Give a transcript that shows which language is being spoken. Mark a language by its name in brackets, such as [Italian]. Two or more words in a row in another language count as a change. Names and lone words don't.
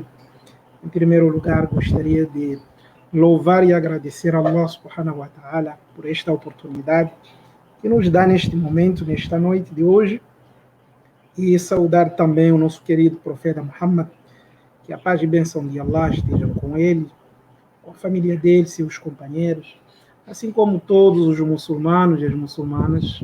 [Portuguese] Em primeiro lugar, gostaria de louvar e agradecer a Allah [Arabic] سبحانه وتعالى [Portuguese] por esta oportunidade que nos dá neste momento, nesta noite de hoje, e saudar também o nosso querido profeta Muhammad, que a paz e bênção de Allah estejam com ele, com a família dele, seus companheiros, assim como todos os muçulmanos e as muçulmanas.